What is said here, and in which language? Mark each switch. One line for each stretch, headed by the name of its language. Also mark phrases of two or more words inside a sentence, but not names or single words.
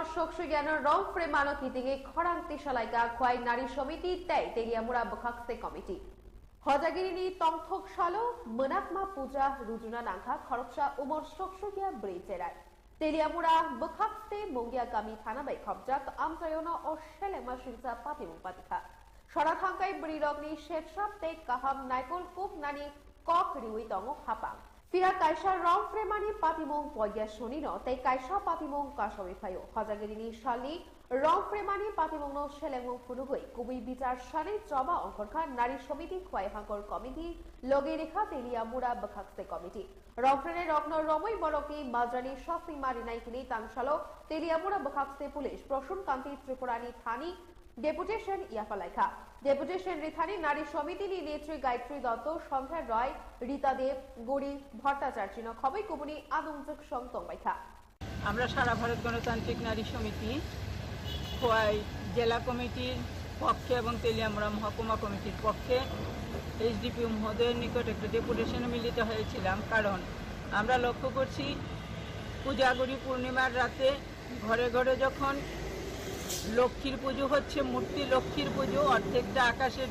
Kok Borok: শক্সু জ্ঞানের রং ফ্রেম মানক হিতিঙে খরাংতি সালাইকা খোয়াই নারী সমিতি তাই তেলিয়ামুড়া বখাকসে কমিটি হজাগিরিনি তংথক সালো মনাকমা পূজা রুজুনা নাংখা খরকসা উমর শক্সু গিয়া ব্রেজেরায় তেলিয়ামুড়া বখাকসে মঙ্গিয়া গামি থানা বাই খবজাক আমজায়না ও সেলেমা সিংসা পাতিমুং পাতিখা সরাথাঙ্কাই ব্রিরগনি শেপসাপ তে কাহাম নাইকল কুপ নানি কক রিউই তং হাপাং Fira kaisa rong fremani patimong poya sonino tei kaisa patimong kasawi phayo hojagirini shali rong fremani patimong no selengmong phunugoi kubui bichar shani joba ongkorkha nari somiti khwai hangkor committee loge rekha teliamura bakhakse committee rong frene rokno romoi borokni majrani shasi marinai kini tangshalo teliamura bakhakse police proshun kanti tripurani thani ডেপুটেশন ইয়াফালাইখা ডেপুটেশন রিথানি নারী সমিতি নেত্রী গায়ত্রী দত্ত সন্ধ্যা রয় রীতা দেব গৌরী ভট্টাচার্য খবই কুবনি আদমযোগ সংতং বাইখা
Bangla: আমরা সারা ভারত গণতান্ত্রিক নারী সমিতি খোয়াই জেলা কমিটির পক্ষে এবং তেলিয়ামুড়া মহকুমা কমিটির পক্ষে এইচডিপি মহোদয়ের নিকট একটা ডেপুটেশনে মিলিত হয়েছিলাম কারণ আমরা লক্ষ্য করছি পূজাগুড়ি পূর্ণিমার রাতে ঘরে ঘরে যখন লক্ষ্মীর পুজো হচ্ছে মূর্তি লক্ষ্মীর পুজো অর্ধেকটা আকাশের